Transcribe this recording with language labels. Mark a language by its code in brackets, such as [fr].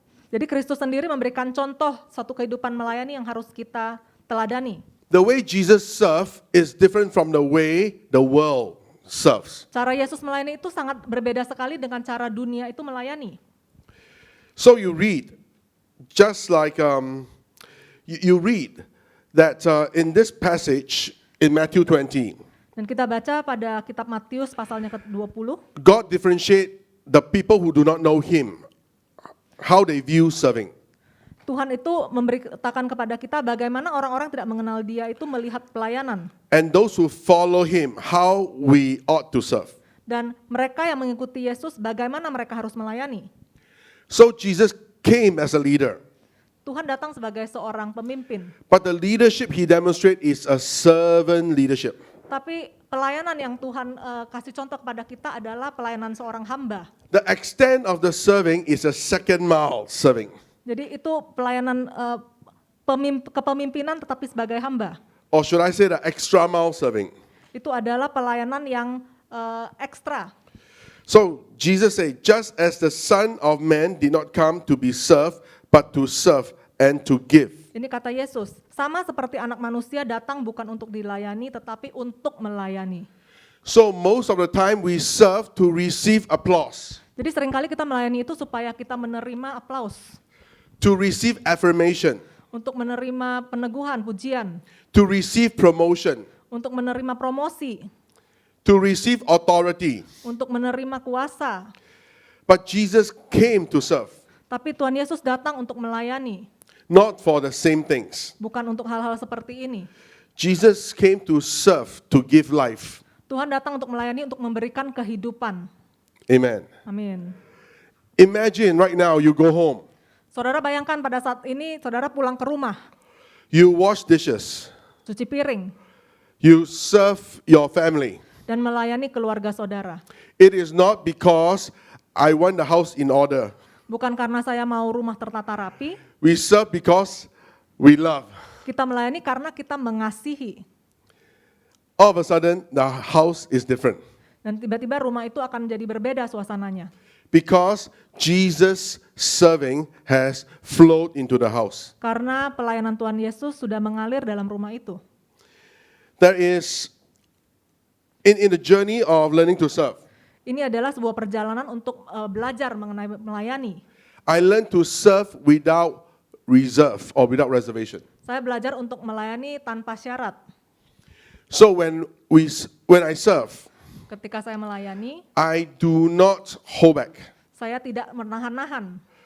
[id] Jadi Kristus sendiri memberikan contoh satu kehidupan melayani yang harus kita teladani. [en] the way Jesus served is different from the way the world serves. [id] Cara Yesus melayani itu sangat berbeda sekali dengan cara dunia itu melayani. [en] So you read, just like you read that in this passage in Matthew 20, [id] Dan kita baca pada kitab Matius pasalnya ke-20, [en] God differentiate the people who do not know him, how they view serving. [id] Tuhan itu memberitakan kepada kita bagaimana orang-orang tidak mengenal dia itu melihat pelayanan. [en] And those who follow him, how we ought to serve. [id] Dan mereka yang mengikuti Yesus bagaimana mereka harus melayani. [en] So Jesus came as a leader, [id] Tuhan datang sebagai seorang pemimpin. [en] but the leadership he demonstrates is a servant leadership. [id] Tapi pelayanan yang Tuhan kasih contoh kepada kita adalah pelayanan seorang hamba. [en] The extent of the serving is a second mile serving. [id] Jadi itu pelayanan kepemimpinan tetapi sebagai hamba. [en] Or should I say the extra mile serving? [id] Itu adalah pelayanan yang ekstra. [en] So Jesus said, just as the Son of Man did not come to be served, but to serve and to give. [id] Ini kata Yesus, sama seperti anak manusia datang bukan untuk dilayani tetapi untuk melayani. [en] So most of the time we serve to receive applause, [id] Jadi seringkali kita melayani itu supaya kita menerima aplaus, [en] to receive affirmation, [id] untuk menerima peneguhan, pujian, [en] to receive promotion, [id] untuk menerima promosi, [en] to receive authority. [id] untuk menerima kuasa. [en] But Jesus came to serve, [id] Tapi Tuhan Yesus datang untuk melayani, [en] not for the same things. [id] bukan untuk hal-hal seperti ini. [en] Jesus came to serve, to give life. [id] Tuhan datang untuk melayani, untuk memberikan kehidupan. [en] Amen. [id] Amin. [en] Imagine right now you go home, [id] Saudara bayangkan pada saat ini saudara pulang ke rumah, [en] you wash dishes, [id] cuci piring, [en] you serve your family. [id] dan melayani keluarga saudara. [en] It is not because I want the house in order. [id] Bukan karena saya mau rumah tertata rapi, [en] We serve because we love. [id] kita melayani karena kita mengasihi. [en] All of a sudden, the house is different. [id] Dan tiba-tiba rumah itu akan menjadi berbeda suasananya. [en] Because Jesus serving has flowed into the house. [id] Karena pelayanan Tuhan Yesus sudah mengalir dalam rumah itu. [en] There is, in the journey of learning to serve, [id] Ini adalah sebuah perjalanan untuk belajar mengenai melayani. [en] I learned to serve without reserve or without reservation. [id] Saya belajar untuk melayani tanpa syarat. [en] So when I serve, [id] Ketika saya melayani, [en] I do not hold back. [id] saya tidak menahan-nahan.